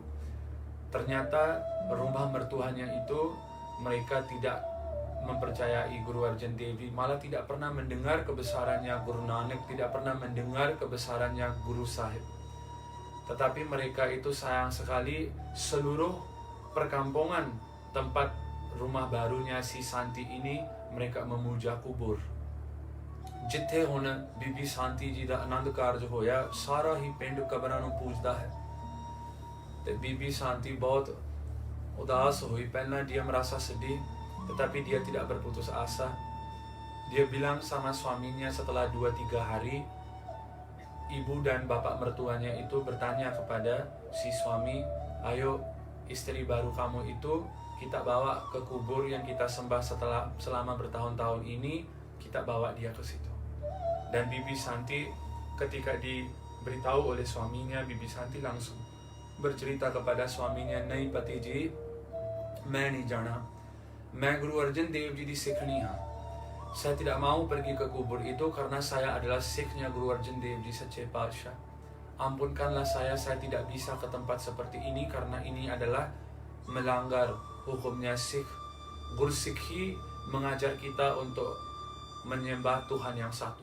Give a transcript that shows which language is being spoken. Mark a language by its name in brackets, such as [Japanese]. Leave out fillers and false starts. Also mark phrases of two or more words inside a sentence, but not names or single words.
[Indonesian] Ternyata rumah mertuanya itu mereka tidak mempercayai Guru Arjan Dev Ji, malah tidak pernah mendengar kebesarannya Guru Nanak, tidak pernah mendengar kebesarannya Guru Sahib. Tetapi mereka itu sayang sekali, seluruh perkampungan tempat rumah barunya si Santi ini mereka memuja kubur. [Punjabi] ਜਿੱਥੇ ਹੁਣ ਬੀਬੀ ਸ਼ਾਂਤੀ ਜੀ ਦਾ ਅਨੰਦ ਕਾਰਜ ਹੋਇਆ, ਸਾਰਾ ਹੀ ਪਿੰਡ ਕਬਰਾਂ ਨੂੰ ਪੂਜਦਾ ਹੈ। ਤੇ ਬੀਬੀ ਸ਼ਾਂਤੀ ਬਹੁਤ ਉਦਾਸ ਹੋਈ, ਪਹਿਲਾਂ [Indonesian] dia merasa sedih, tetapi dia tidak berputus asa. Dia bilang sama suaminya setelah 2-3 hari, ibu dan bapak mertuanya itu bertanya kepada si suami, ayo istri baru kamu itu kita bawa ke kubur yang kita sembah selama bertahun-tahun ini, kita bawa dia ke situ. Dan Bibi Santi ketika diberitahu oleh suaminya, Bibi Santi langsung bercerita kepada suaminya, [Punjabi] "ਨਹੀਂ ਪਤੀ ਜੀ, ਮੈਂ ਨਹੀਂ ਜਾਣਾ. ਮੈਂ ਗੁਰੂ ਅਰਜਨ ਦੇਵ ਜੀ ਦੀ ਸਿੱਖਣੀ ਹਾਂ. [Indonesian] Saya tidak mau pergi ke kubur itu karena saya adalah Sikhnya Guru Arjan Dev Ji Sache Paatshah. Ampunkanlah saya tidak bisa ke tempat seperti ini karena ini adalah melanggar hukumnya Sikh. Gursikhi mengajar kita untuk menyembah Tuhan yang satu.